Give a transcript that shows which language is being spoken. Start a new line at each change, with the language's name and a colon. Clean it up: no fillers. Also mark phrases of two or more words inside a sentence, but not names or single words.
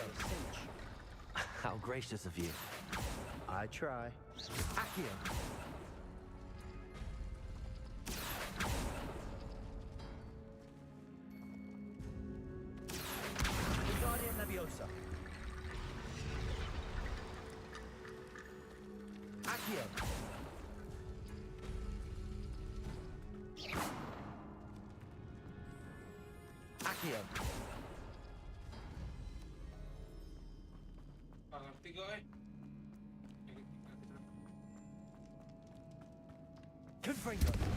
English: A cinch. How gracious of you. I try. Accio! Wingardium Leviosa! Accio! Accio!
Indonesian: Ngerti gue.
English: Confringo!